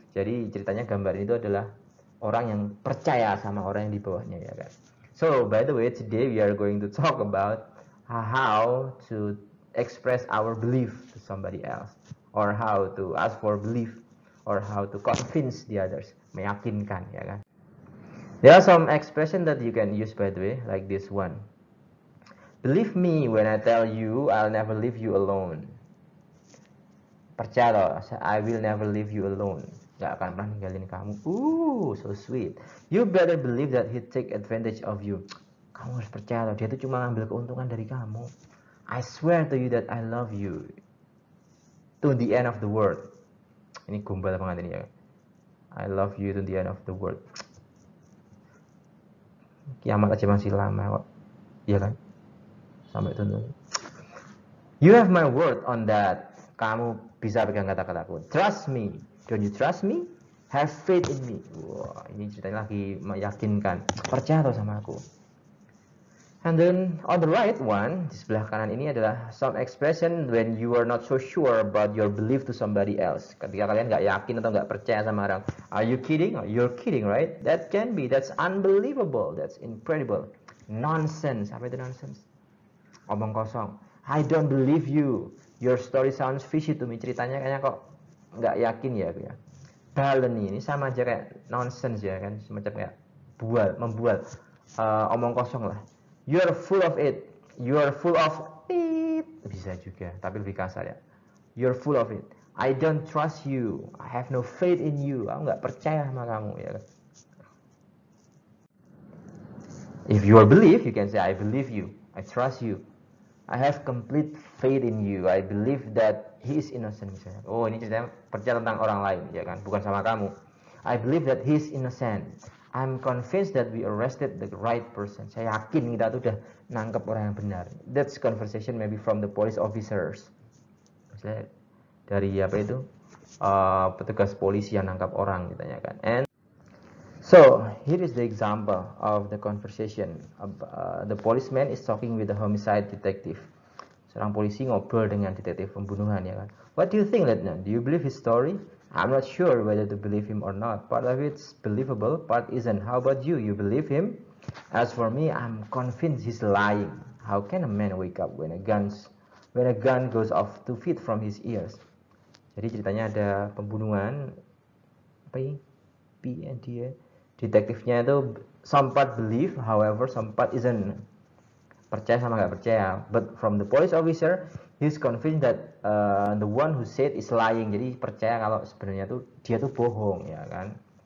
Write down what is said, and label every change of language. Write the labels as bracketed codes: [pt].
[id] Jadi ceritanya gambar itu adalah orang yang percaya sama orang yang di bawahnya, ya kan? [en] So by the way, today we are going to talk about how to express our belief to somebody else, or how to ask for belief, or how to convince the others, [id] meyakinkan, ya kan? [en] There are some expressions that you can use by the way, like this one. Believe me when I tell you I'll never leave you alone. [id] Percaya loh, [en] I will never leave you alone. [id] Gak akan pernah ninggalin kamu. [en] So sweet. You better believe that he'd take advantage of you. [id] Kamu harus percaya loh, dia tuh cuma ngambil keuntungan dari kamu. [en] I swear to you that I love you to the end of the world. [id] Ini gombal banget ini ya. [en] I love you to the end of the world. [id] Kiamat aja masih lama kok. Iya kan? Sampai itu. [en] You have my word on that. [id] Kamu bisa pegang kata-kataku. [en] Trust me. Don't you trust me? Have faith in me. [id] Wah, ini ceritanya lagi meyakinkan. Percaya tuh sama aku. [en] And then on the right one, [id] di sebelah kanan ini adalah [en] some expression when you are not so sure about your belief to somebody else. [id] Ketika kalian nggak yakin atau nggak percaya sama orang. [en] Are you kidding? Oh, you're kidding, right? That can be. That's unbelievable. That's incredible. Nonsense. [id] Apa itu nonsense? Omong kosong. [en] I don't believe you. Your story sounds fishy to me. [id] Ceritanya kayaknya kok nggak yakin ya aku ya. Baleni ini sama aja kayak nonsense ya kan, semacam kayak membual, omong kosong lah. [en] You're full of it. You're full of it. [id] Bisa juga, tapi lebih kasar ya. [en] You're full of it. I don't trust you. I have no faith in you. [id] Aku nggak percaya sama kamu ya kan. [en] If you are believe, you can say I believe you. I trust you. I have complete faith in you. I believe that he is innocent [id] misalnya. Oh, ini ceritanya percaya tentang orang lain ya kan, bukan sama kamu. [en] I believe that he is innocent. I'm convinced that we arrested the right person. [id] Saya yakin kita tuh udah nangkep orang yang benar. [en] That's conversation maybe from the police officers. [id] Misalnya dari apa itu petugas polisi yang nangkap orang gitu ya kan. [en] And so here is the example of the conversation. The policeman is talking with the homicide detective. [id] Seorang polisi ngobrol dengan detektif pembunuhan ya kan. [en] What do you think, Lieutenant? Do you believe his story? I'm not sure whether to believe him or not. Part of it's believable, part isn't. How about you? You believe him? As for me, I'm convinced he's lying. How can a man wake up when a gun goes off 2 feet from his ears? [id] Jadi ceritanya ada pembunuhan, apa ini? dia detektifnya itu [en] some part believe, however some part isn't. [id] Percaya sama nggak percaya. [en] But from the police officer, he's convinced that the one who said is lying. [id] Jadi percaya kalau sebenarnya tuh dia tuh bohong ya kan.